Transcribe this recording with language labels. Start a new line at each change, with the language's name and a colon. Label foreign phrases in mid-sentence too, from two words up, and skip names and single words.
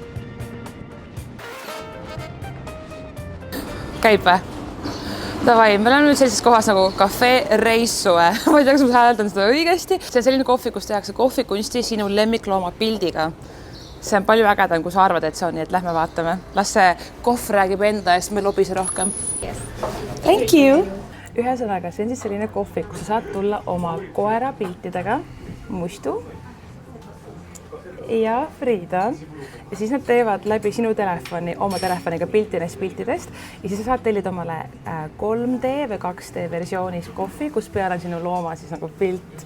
Estonian: Käib või? Davai, me oleme nüüd sellises kohas nagu Cafe Reissue. Ma ei tea, kas ma hääldan seda õigesti. See on selline kohvi, kus tehakse kohvikunsti sinu lemmiklooma pildiga. See on palju ägedam, kui sa arvad, et see on, nii et lähme vaatame. Las see kohv räägib enda eest, me lobise rohkem.
English: Yes. Thank you!
Estonian: Ühesõnaga, see on siis selline kohvi, kus sa saad tulla oma koera piltidega, Mustu ja Frida. Ja siis nad teevad läbi sinu telefoni, oma telefoniga pilti neist piltidest ja siis sa saad tellida omale 3D või 2D versioonis kohvi, kus peal on sinu looma siis nagu pilt.